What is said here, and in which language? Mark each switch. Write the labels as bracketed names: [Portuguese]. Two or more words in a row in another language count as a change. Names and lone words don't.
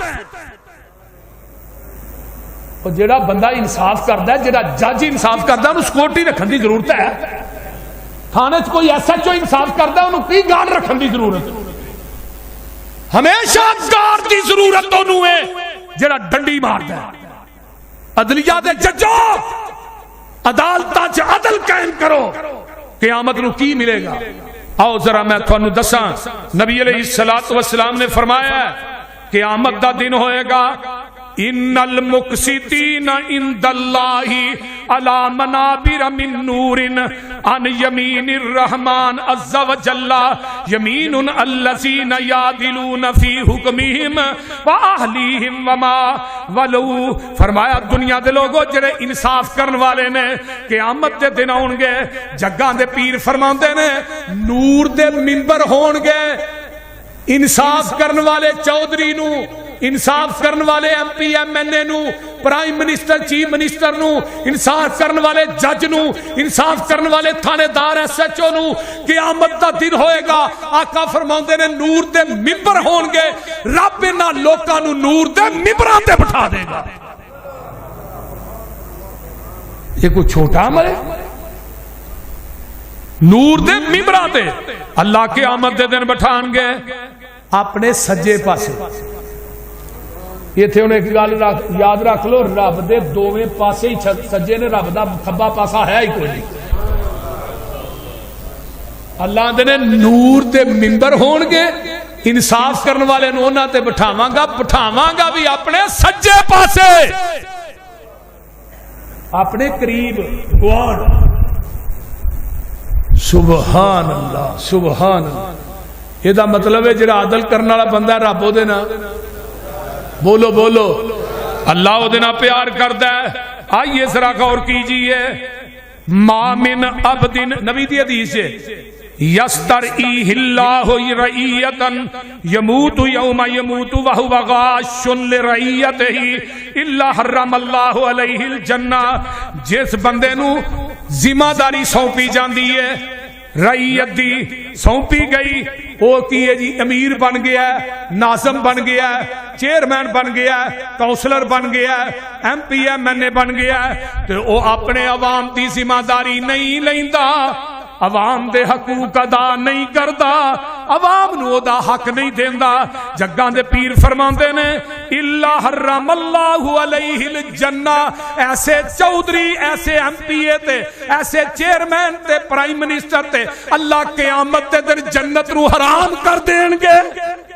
[Punjabi] اور جڑا بندہ انصاف کردا ہے جڑا جج انصاف کردا ہے انہوں سکورٹی رکھن دی ضرورت ہے تھانے چ کوئی ایس ایچ او انصاف کردا ہے انہوں کی گارڈ رکھن دی ضرورت ہمیشہ گارڈ دی ضرورت انہوں ہے جڑا ڈنڈی ماردا ہے عدلیہ دے ججو عدالتاں چ عدل قائم کرو قیامت نو کی ملے گا آؤ ذرا میں تھانوں دساں نبی [Arabic] علیہ الصلوۃ والسلام [Punjabi] نے فرمایا ہے قیامت دا دن ہوئے گا [Arabic] ان المقسطین عند اللہ علی منابر من نور عن یمین الرحمن عز وجل یمین الذین یعدلون فی حکمہم واہلیہم وما ولو [Punjabi] فرمایا دنیا دے لوگوں جڑے انصاف کرن والے نے قیامت دے دن آن گے جگاں دے پیر فرماندے نے نور دے منبر ہون گے انصاف کرن والے چودھری نو انصاف کرن والے ایم پی ایم این اے نو [English] prime minister chief minister [Punjabi] نو انصاف کرن والے جج نو انصاف کرن والے تھانے دار ایس ایچ او نو قیامت دا دن ہوئے گا آقا فرماندے نے نور دے ممبر ہون گے رب انہاں لوکاں نو نور دے ممبراں تے بٹھا دے گا یہ کوئی چھوٹا عمل ہے نور دے ممبراں تے اللہ قیامت دے دن بٹھان گے اپنے سجے پاسے یہ تھے انہیں ایک گل یاد رکھ لو رب دے دوویں پاسے ہی سجے نے رب دا کھبا پاسا ہے ہی کوئی نہیں اللہ دے نے نور دے منبر ہون گے انصاف کرن والے نو انہاں تے بٹھاواں گا بھی اپنے سجے پاسے اپنے قریب گوان [Arabic] سبحان اللہ سبحان اللہ [Punjabi] یہ دا مطلب ہے جڑا عدل کرنے والا بندہ رب دے نا بولو بولو اللہ دے نا پیار کردا ہے [Urdu] آئیے ذرا غور کیجئے [Arabic] ما من عبد [Punjabi] نبی دی حدیث ہے [Arabic] یسترعیہ اللہ رعیتا یموت یوم یموت وہو غاش لرعیتہ الا حرم اللہ علیہ الجنہ. [Punjabi] جس بندے نو ذمہ داری سونپی جاندی ہے، رعیت دی سونپی گئی، وہ کی ہے جی امیر بن گیا ہے، ناظم بن گیا ہے، چیئرمین بن گیا ہے، کونسلر بن گیا ہے، ایم پی ایم این اے بن گیا ہے، تو وہ اپنے عوام دی ذمہ داری نہیں لیندا، عوام دے حقوق ادا نہیں کردا، عوام نو دا حق نہیں دیندا. جگاں دے پیر فرماندے نے [Arabic] الا حرم اللہ علیہ الجنہ. [Punjabi] ایسے چودھری، ایسے ایم پی اے تے، ایسے چیئرمین تے، [English] prime minister [Punjabi] تے اللہ قیامت دے دن جنت نو حرام کر دین گے.